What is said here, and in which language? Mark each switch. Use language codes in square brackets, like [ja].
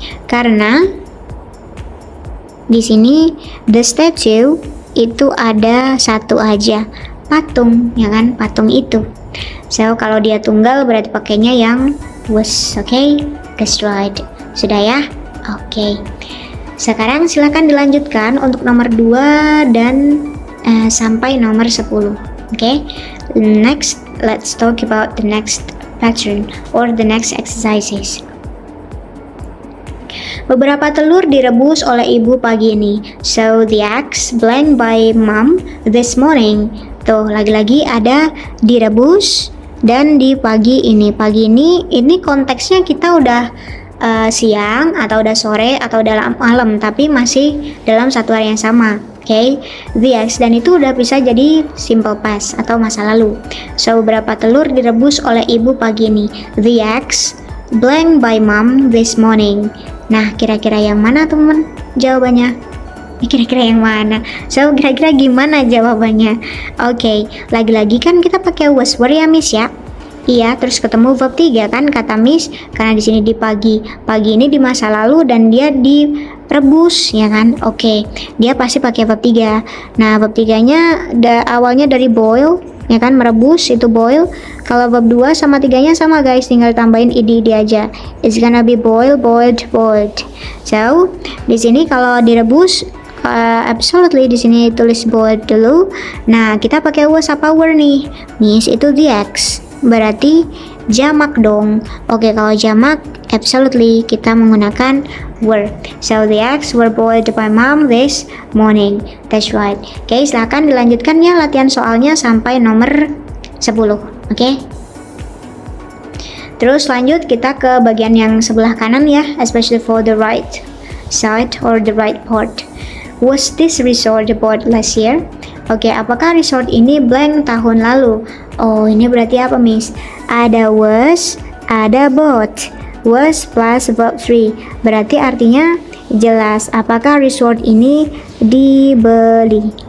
[id] Karena di sini the statue itu ada satu aja, patung, ya kan? Patung itu. So kalau dia tunggal berarti pakainya yang was, [en] okay? That's right. [id] Sudah ya? Oke. Sekarang silakan dilanjutkan untuk nomor 2 dan sampai nomor 10. Oke. [en] Next, let's talk about the next pattern or the next exercises. [id] Beberapa telur direbus oleh ibu pagi ini. [en] So the eggs blank by mom this morning. [id] Tuh, lagi-lagi ada direbus dan di pagi ini. Pagi ini konteksnya kita udah siang atau udah sore atau udah malam, tapi masih dalam satu hari yang sama. [en] Okay, the eggs, [id] dan itu udah bisa jadi simple past atau masa lalu. So beberapa telur direbus oleh ibu pagi ini. [en] The eggs blank by mom this morning. [id] Nah, kira-kira yang mana teman jawabannya? Kira-kira yang mana? So, kira-kira gimana jawabannya? Oke, lagi-lagi kan kita pakai was were ya Miss ya. Iya, terus ketemu verb 3 kan kata Miss, karena di sini di pagi. Pagi ini di masa lalu dan dia direbus ya kan? Oke, dia pasti pakai verb 3. Nah, verb 3-nya awalnya dari boil ya kan, merebus itu boil. Kalau verb 2 sama 3-nya sama guys, tinggal tambahin ed aja. [en] It's gonna be boil, boiled, boiled. So, [id] di sini kalau direbus [en] absolutely [id] di sini tulis [en] boiled dulu. [id] Nah, kita pakai was apa were nih? Miss itu the X. Berarti jamak dong. Oke, kalau jamak absolutely kita menggunakan were. [en] So the eggs were boiled by mom this morning. That's right. [id] Oke, silakan dilanjutkan ya latihan soalnya sampai nomor 10. Oke. Terus lanjut kita ke bagian yang sebelah kanan ya, [en] especially for the right side or the right part. Was this resort bought last year? [id] Oke, apakah resort ini blank tahun lalu? Oh, ini berarti apa, Miss? Ada was, ada bought. Was plus verb 3. Berarti artinya jelas apakah resort ini dibeli.